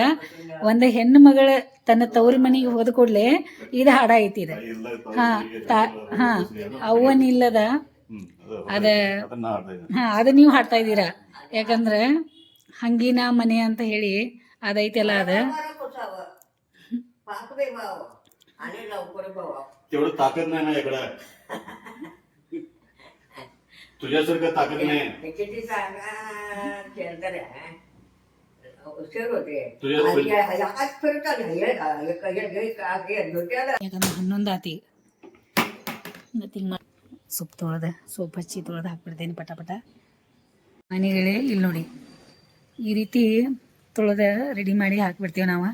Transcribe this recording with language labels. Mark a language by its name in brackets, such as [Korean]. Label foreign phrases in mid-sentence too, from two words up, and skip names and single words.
[Kannada] ಒಂದ್ ಹೆಣ್ಣು ಮಗಳ ತನ್ನ ತವ್ರ ಮನೆಗೆ ಹೋದ ಕೂಡ್ಲೆ ಇದು ಹಾಡ ಐತಿ. ಇದು ಹಾ ಅವ್ವನಿಲ್ಲದ ಅದ ನೀವು ಹಾಡ್ತಾ ಇದ್ದೀರಾ. ಯಾಕಂದ್ರೆ ಹಂಗಿನ ಮನೆ ಅಂತ ಹೇಳಿ ಅದೈತಲ್ಲ, ಅದ [Marathi] तेवढं ताकद नाही ना इकडं. तुझ्यासारखं ताकद नाही. [Kannada] ಯಾಕಂದ್ರೆ 11 ಆತಿ. ಸೊಪ್ಪು ತೊಳೆದ ಸೋಪ್ ಹಚ್ಚಿ ತೊಳೆದು ಹಾಕ್ಬಿಡ್ತೇನೆ ಪಟ. ಮನೆಗಳೇ ಇಲ್ಲಿ ನೋಡಿ, ಈ ರೀತಿ ತೊಳೆದ ರೆಡಿ ಮಾಡಿ ಹಾಕ್ಬಿಡ್ತೀವಿ ನಾವು.